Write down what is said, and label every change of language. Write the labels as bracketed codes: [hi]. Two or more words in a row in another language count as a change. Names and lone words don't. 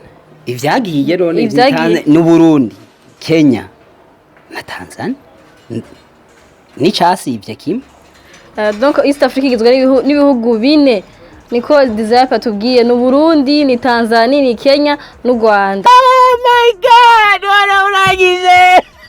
[rn] Ivyagiye rone n'u Burundi, Kenya na Tanzania. Ni casivye kimwe. Donc East Africa igizwe n'ibihugu bine niko Desire atubwiye n'u Burundi, ni Tanzania, ni Kenya n'u Rwanda. [en] Oh my God, [rn] wala uragize.